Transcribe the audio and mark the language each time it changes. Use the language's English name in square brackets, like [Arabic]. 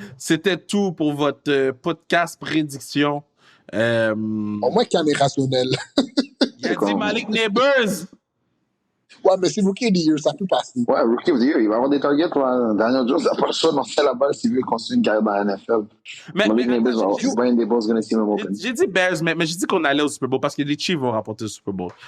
[French] C'était tout pour votre podcast prédiction. Au moins, qu'il y en est rationnel. Il a dit Malik Neighbors. Ouais, mais c'est Rookie of the Year, ça peut passer. Ouais, Rookie of the Year, il va avoir des targets. Daniel Jones n'a pas le choix de lancer la balle s'il veut continuer une carrière dans la NFL. [English] Malik Neighbors, Brian Daboll's going to see him open. [French] J'ai dit Bears, mais j'ai dit qu'on allait au Super Bowl parce que les Chiefs vont remporter le Super Bowl.